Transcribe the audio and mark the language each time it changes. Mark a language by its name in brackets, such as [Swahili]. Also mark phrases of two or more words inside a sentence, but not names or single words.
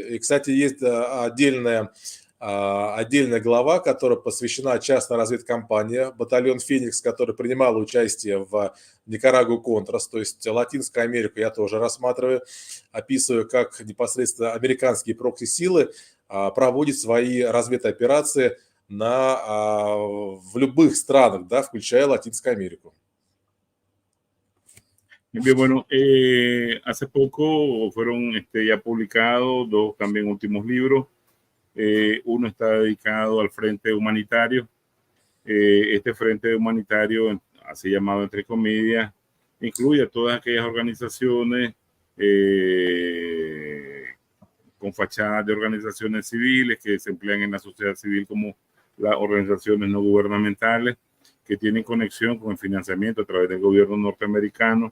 [Russian] И, кстати, есть отдельная глава, которая посвящена частной разведкомпании, батальон «Феникс», который принимал участие в Никарагуа-Контрас, то есть Латинскую Америку я тоже рассматриваю, описываю, как непосредственно американские прокси-силы проводят свои разведоперации в любых странах, да, включая Латинскую Америку. [Spanish] Bien, bueno, hace poco fueron ya publicados dos también últimos libros. Uno está dedicado al Frente Humanitario. Este Frente Humanitario, así llamado entre comillas, incluye a todas aquellas organizaciones con fachadas de organizaciones civiles que se emplean en la sociedad civil como las organizaciones no gubernamentales que tienen conexión con el financiamiento a través del gobierno norteamericano.